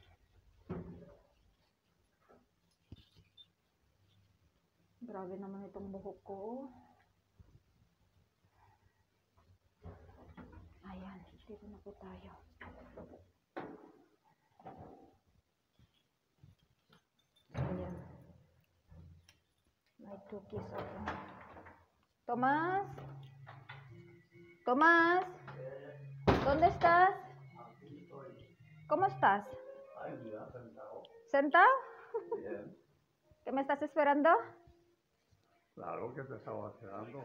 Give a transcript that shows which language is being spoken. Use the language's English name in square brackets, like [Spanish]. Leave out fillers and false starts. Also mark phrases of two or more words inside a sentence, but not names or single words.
[Filipino] Grabe naman itong buhok ko. Ayan, dito na po tayo. Ayan. May 2 keys ako. [Spanish] Tomás? Tomás? ¿Dónde estás? ¿Cómo estás? ¿Sentado? Bien. ¿Que me estás esperando? Claro que te estaba esperando.